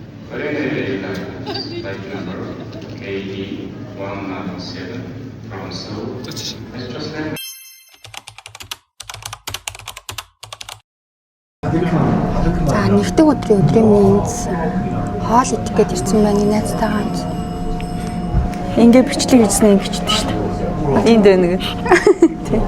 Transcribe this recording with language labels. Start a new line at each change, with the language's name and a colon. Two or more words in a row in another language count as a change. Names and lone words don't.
English: Flight number KD197 from Seoul has just landed.
Mongolian: За нэгдэг өдрийн мэнд хоол идэх гээд ирсэн байна найзтайгаа хамт. Ингээ бичлэг хийснээ бичдэг шүү дээ. Энд байна гэх. Тийм.